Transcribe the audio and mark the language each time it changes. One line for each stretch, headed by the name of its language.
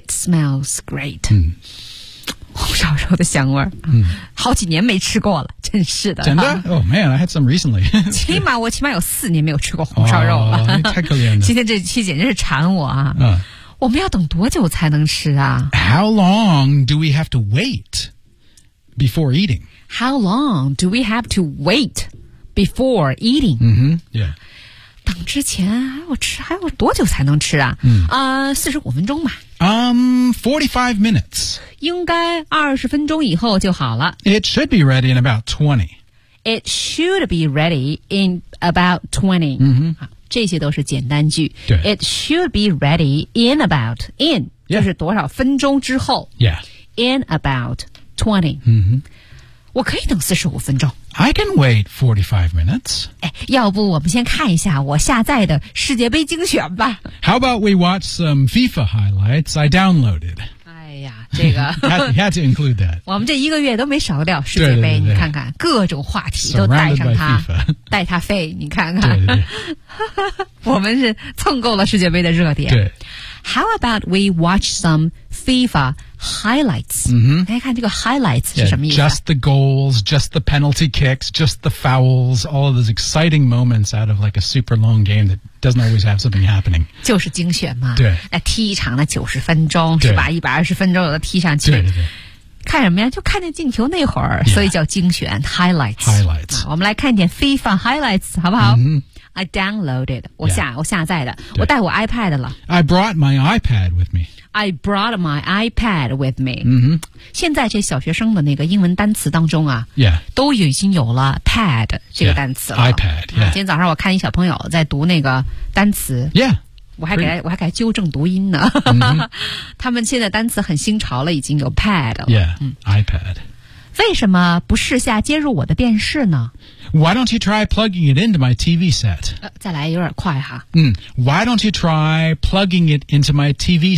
English: ，It smells great.
Chinese: 嗯。红烧肉的香味儿，好几年没吃过了，真是的。真的？
English: Oh man, I had some recently.
Chinese: 我起码有四年没有吃过红烧肉了。太可怜了。今天这期简直是馋我啊。我们要等多久才能吃啊？
English: How long do we have to wait before eating? How long do we have to wait before eating? Mm-hmm, yeah.
Chinese: 等之前还要多久才能吃啊？45分钟吧。
English: 45 minutes.
Chinese: 应该20分钟以后就好了。
English: It should be ready in about 20. It should be ready in about 20.
Chinese: 嗯哼，这些都是简单句。对。
English: It should be ready in about, in,、 yeah.
Chinese: 就是多少分钟之后。
English: Yeah. In about 20.
Chinese: 嗯哼。我可以等45分钟。
English: I can wait 45 minutes.
Chinese: 要不我们先看一下我下载的世界杯精选吧。
English: How about we watch some FIFA highlights I downloaded?
Chinese: 哎呀，这个。
English: had to include that.
Chinese: 我们这一个月都没少掉世界杯，对对对对，你看看，各种话题都带上它。带它飞，你看看。对对对我们是蹭够了世界杯的热点。对。
English: How about we watch some FIFA highlights?、 Mm-hmm.
Chinese: 大家看这个 highlights 是什么意思、
English: yeah, just the goals, just the penalty kicks, just the fouls, all of those exciting moments out of like a super long game that doesn't always have something happening.
Chinese: 就是精选嘛。对。那踢一场的90分钟是吧 ,120 分钟有的踢上去。对对对。看什么呀，就看见进球那会儿、
English: yeah.
Chinese: 所以叫精选 highlights。
English: Highlights。
Chinese: 我们来看一点 FIFA highlights, 好不好、 mm-hmm.
English: I downloaded.
Chinese: 我下载的、
English: yeah.
Chinese: 我带我 iPad 了。
English: I brought my iPad with me. I brought my iPad with me.、 Mm-hmm.
Chinese: 现在这小学生的那个英文单词当中啊、
English: yeah.
Chinese: 都已经有了 pad 这个单词了。
English: Yeah. iPad, yeah.、
Chinese: 今天早上我看一小朋友在读那个单词。
English: Yeah.
Chinese: 我还给他纠正读音呢。 mm-hmm. 他们现在单词很新潮了，已经有 pad 了。
English: Yeah,、iPad.
Chinese: 为什么不试下接入我的电视呢
English: ？Why don't you try plugging it into my TV set？
Chinese: 再来有点快哈。
English: Why don't you try plugging it into my TV